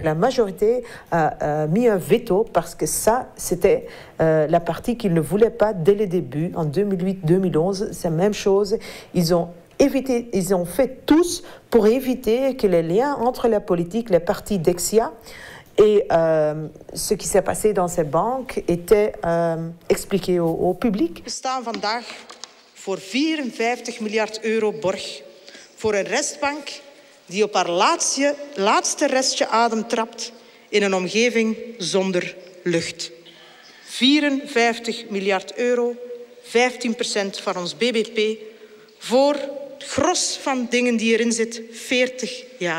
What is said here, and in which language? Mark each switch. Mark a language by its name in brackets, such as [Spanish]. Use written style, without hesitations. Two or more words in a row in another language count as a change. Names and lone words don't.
[French] La majorité a mis un veto parce que ça, c'était la partie qu'ils ne voulaient pas dès le début, en 2008-2011. C'est la même chose. Ils ont fait tous pour éviter que les liens entre la politique, les partis Dexia et ce qui s'est passé dans ces banques étaient expliqués au public. [Dutch] We staan vandaag voor 54 miljard euro borg voor een restbank die op haar laatste restje adem trapt in een omgeving zonder lucht. 54 miljard euro, 15% van ons bbp, voor het gros van dingen die erin zit, 40 jaar.